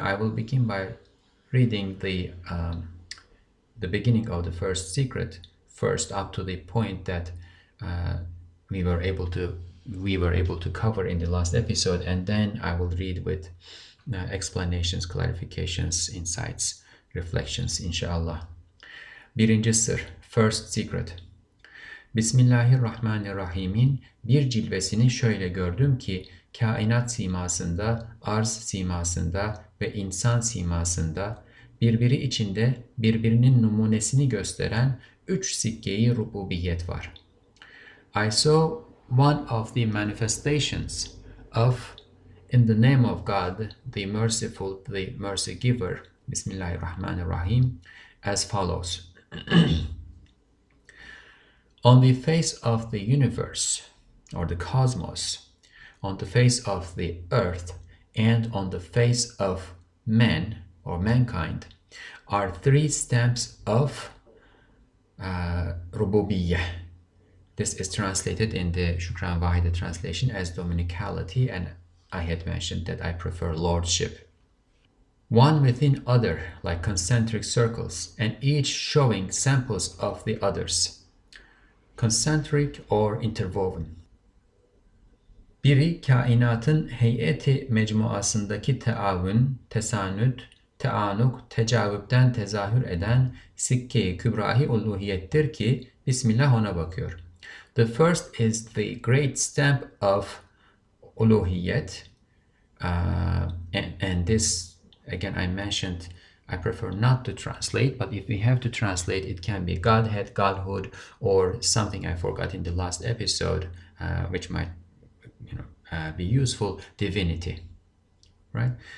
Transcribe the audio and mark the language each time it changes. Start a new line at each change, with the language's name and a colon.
English: I will begin by reading the beginning of the first secret first, up to the point that we were able to cover in the last episode, and then I will read with explanations, clarifications, insights, reflections, inshallah.
Turkish: Birinci sır,
English: first secret.
Turkish: Bismillahirrahmanirrahim'in bir cilvesini şöyle gördüm ki kainat simasında, arz simasında ve insan simasında birbiri içinde birbirinin numunesini gösteren 3 sikke-i rububiyet var.
English: I saw one of the manifestations of, in the name of God, the Merciful, the Mercy Giver, Bismillahirrahmanirrahim, as follows. On the face of the universe, or the cosmos, on the face of the earth, and on the face of man, or mankind, are 3 stamps of rububiyyah. This is translated in the Shukran Wahida translation as dominicality, and I had mentioned that I prefer lordship. One within other, like concentric circles, and each showing samples of the others. Concentric or interwoven.
Turkish: Biri kainatın heyeti mecmuasındaki teavün, tesanüt, teanuk, tecavüpten tezahür eden sikke-i kübrahi uluhiyettir ki Bismillah ona bakıyor.
English: The first is the great stamp of uluhiyet, and this, again, I mentioned, I prefer not to translate, but if we have to translate, it can be Godhead, Godhood, or something I forgot in the last episode, which might be useful, divinity, right?